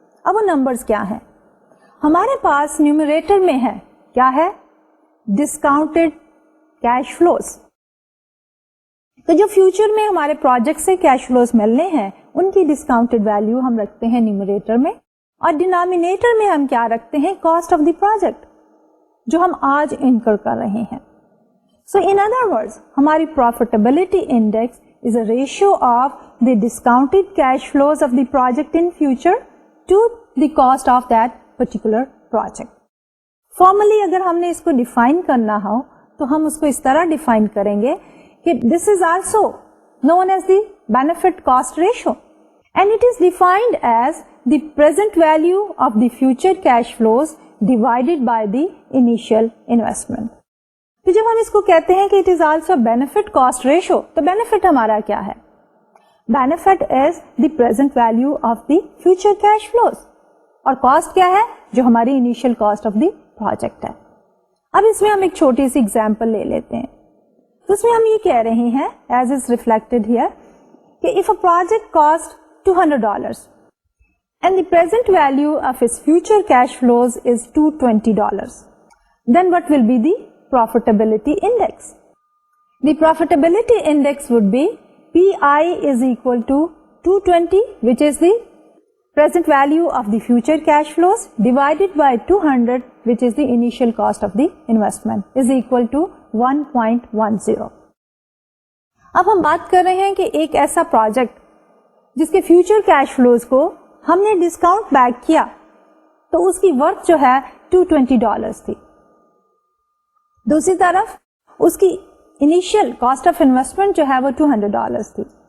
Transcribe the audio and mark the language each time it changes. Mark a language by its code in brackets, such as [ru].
[ur] اب وہ نمبرس کیا ہیں؟ ہمارے پاس نیومریٹر میں ہے, کیا ہے؟ Discounted cash flows. تو جو فیوچر میں ہمارے پروجیکٹ سے کیش فلوز ملنے ہیں ان کی ڈسکاؤنٹڈ ویلیو ہم رکھتے ہیں نیومریٹر میں, اور ڈینامینیٹر میں ہم کیا رکھتے ہیں؟ کاسٹ آف دی پروجیکٹ جو ہم آج انکر کر رہے ہیں. [en] So in other words ہماری profitability index is a ratio of the discounted cash flows of the project in future to the cost of that particular project. [ur] Formally اگر ہم نے اس کو ڈیفائن کرنا ہو تو ہم اس کو اس طرح ڈیفائن کریں گے کہ [en] This is also known as the benefit cost ratio, and it is defined as the present value of the future cash flows divided by the initial investment. [ur] تو جب ہم اس کو کہتے ہیں کہ [en] it is also benefit cost ratio, تو benefit [ur] ہمارا کیا ہے؟ [en] Benefit is the present value of the future cash flows. [ur] اور cost کیا ہے؟ جو ہماری [en] initial cost of the project [ur] ہے. اب اس میں ہم ایک چھوٹی سی example لے لیتے ہیں. تو اس میں ہم یہ کہہ رہے ہیں [en] as is reflected here کہ if a project cost $200 and the present value of its future cash flows is $220, then what will be the profitability index? The profitability index would be PI is equal to 220, which is the present value of the future cash flows, divided by 200, which is the initial cost of the investment, is equal to 1.10. [ur] اب ہم بات کر رہے ہیں کہ ایک ایسا project جس کے فیوچر کیش فلوز کو ہم نے ڈسکاؤنٹ بیک کیا تو اس کی ورتھ جو ہے $220 تھی. دوسری طرف اس کی انیشیل کاسٹ آف انویسٹمنٹ جو ہے وہ $200 تھی.